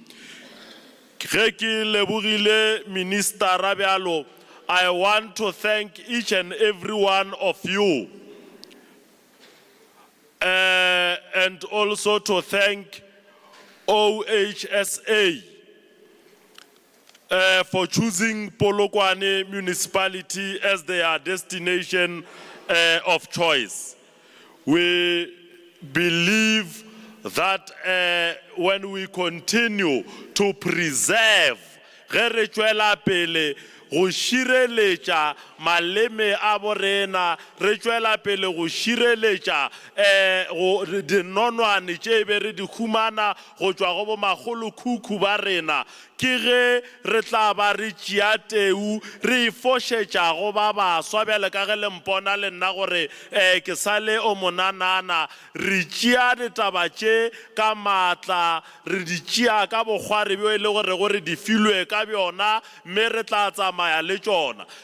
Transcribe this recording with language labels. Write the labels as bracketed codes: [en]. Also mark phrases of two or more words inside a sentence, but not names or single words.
[en] Minister Rabialo, I want to thank each and every one of you, and also to thank OHSA for choosing Polokwane municipality as their destination of choice. We believe that when we continue to preserve [nso] ge re tšwela pele go šireletša maleme a borena, re tšwela pele go šireletša dinonwane tše be re di humana go tšwa go bo magolokhukhu ba rena, ke ge re tla ba re tšea teu re ifošetša go ba baswa bjale ka ge le mpona le nna gore ke sa le o monanana, re tšea ditaba tše ka maatla, re di tšea ka bokgware bjo e le gore di filwe ka bjona, mme re tla tsamaya le tšona.